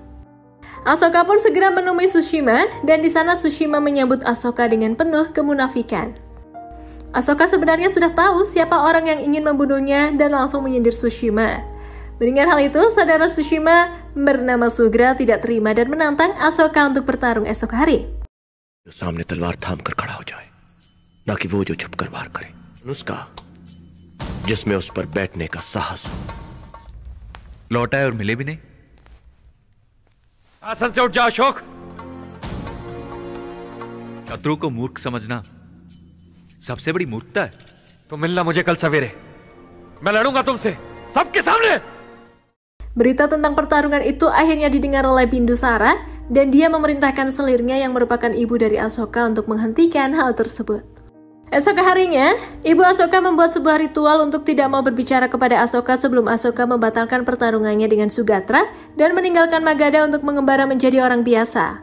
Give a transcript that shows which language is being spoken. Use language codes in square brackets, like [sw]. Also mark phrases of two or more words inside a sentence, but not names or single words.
[id] Asoka pun segera menemui Sushima dan di sana Sushima menyambut Asoka dengan penuh kemunafikan. Asoka sebenarnya sudah tahu siapa orang yang ingin membunuhnya dan langsung menyindir Sushima. Mendengar hal itu, saudara Sushima bernama Sugra tidak terima dan menantang Asoka untuk bertarung esok hari. [hi] जो सामने तलवार थाम कर खड़ा हो जाए, ना कि वो जो छुप कर वार करे। नुस्खा जिसमें उस पर बैठने का साहस हो। लौटा है और मिले भी नहीं। आसन से उठ जा अशोक। शत्रु को मूर्ख समझना सबसे बड़ी मूर्खता है। तुम मिलना मुझे कल सवेरे, मैं लड़ूंगा तुमसे सबके सामने। [id] Berita tentang pertarungan itu akhirnya didengar oleh Bindusara dan dia memerintahkan selirnya yang merupakan ibu dari Asoka untuk menghentikan hal tersebut. Esok harinya, ibu Asoka membuat sebuah ritual untuk tidak mau berbicara kepada Asoka sebelum Asoka membatalkan pertarungannya dengan Sugatra dan meninggalkan Magadha untuk mengembara menjadi orang biasa.